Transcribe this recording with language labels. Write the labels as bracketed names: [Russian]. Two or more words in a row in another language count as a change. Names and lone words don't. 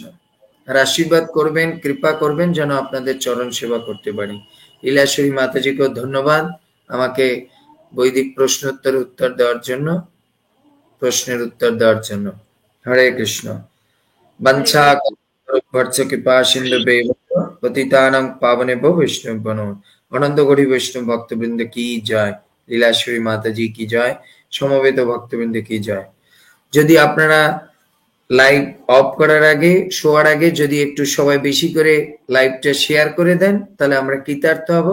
[Bangla] আর আশীর্বাদ করবেন, কৃপা করবেন যেন আপনাদের চরণ সেবা করতে পারি। লীলাশ্বরী মাতাজিকেও ধন্যবাদ আমাকে বৈদিক প্রশ্নোত্তর উত্তর দেওয়ার জন্য, প্রশ্নের উত্তর দেওয়ার জন্য। [Sanskrit] হরে কৃষ্ণ। বাঞ্ছা কৃপা সিন্ধুভ্যেব পতিতানাং পাবনেভ্যো বৈষ্ণবেভ্যো নমঃ। [Bangla] অনন্ত কোটি বৈষ্ণব ভক্তবৃন্দ কি জয়। লীলাশ্বরী মাতাজি কি জয়। সমবেত ভক্তবৃন্দ কি জয়। যদি আপনারা লাইভ অফ করার আগে, শোয়ার আগে যদি একটু সবাই বেশি করে লাইভটা শেয়ার করে দেন, তাহলে আমরা কৃতার্থ হব।